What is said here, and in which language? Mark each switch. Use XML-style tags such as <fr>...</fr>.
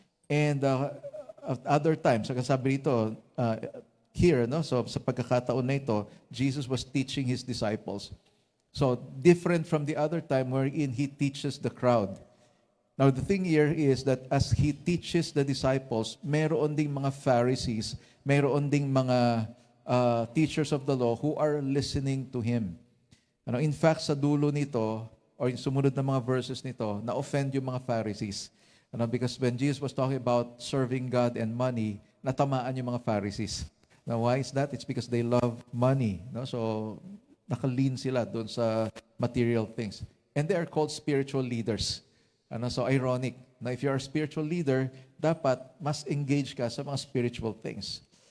<en>And at other times,</en> <tl>sabi rito,</tl> <en>here, no, so</en> <tl>sa pagkakataon na ito,</tl> <en>Jesus was teaching his disciples. So, different from the other time wherein he teaches the crowd. Now, the thing here is that as he teaches the disciples,</en> <tl>meron ding mga Pharisees, meron ding mga</tl> <en>teachers of the law who are listening to him.</en> <tl>Ano, in fact, sa dulo nito, or yung sumunod na mga verses nito, na-offend yung mga Pharisees.</tl> <en>Ano, because when Jesus was talking about serving God and money,</en> <tl>natamaan yung mga Pharisees.</tl> <en>Now, why is that? It's because they love money. No? So,</en> <tl>nakalin sila doon sa</tl> <en>material things. And they are called spiritual leaders. Ano, so ironic na if you are a spiritual leader,</en> <tl>dapat mas engage ka sa mga</tl> <en>spiritual things.</en>